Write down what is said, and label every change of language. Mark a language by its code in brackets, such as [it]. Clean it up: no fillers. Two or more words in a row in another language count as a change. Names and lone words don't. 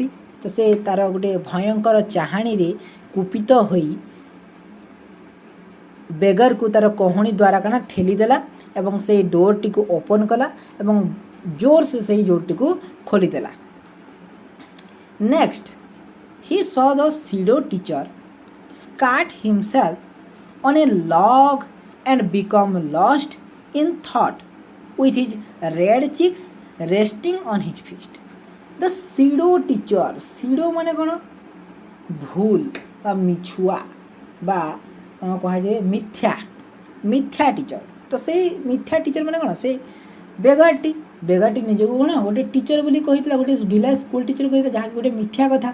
[or] ତ ସେ ତାର ଗୋଟେ ଭୟଙ୍କର ଚାହାଣୀରେ କୁପିତ ହୋଇ ବେଗରକୁ ତାର କହୁଣୀ ଦ୍ୱାରା କ'ଣ ଠେଲିଦେଲା ଏବଂ ସେଇ ଡୋରଟିକୁ ଓପନ୍ କଲା ଏବଂ ଜୋରସେ ସେଇ ଡୋରଟିକୁ ଖୋଲିଦେଲା। [en] Next he sat the pseudo teacher sat himself on a log and become lost in thought with his red cheeks resting on his fist. The pseudo teacher, pseudo [or] ମାନେ କ'ଣ? ଭୁଲ ବା ମିଛୁଆ ବା କୁହାଯାଏ ମିଥ୍ୟା ଟିଚର। ତ ସେଇ ମିଥ୍ୟା ଟିଚର ମାନେ କ'ଣ? ସେ ବେଗାରଟି ନିଜକୁ କ'ଣ ଗୋଟେ ଟିଚର ବୋଲି କହିଥିଲା, ଗୋଟେ [en] village school teacher [or] କହିଥିଲା, ଯାହାକି ଗୋଟେ ମିଥ୍ୟା କଥା।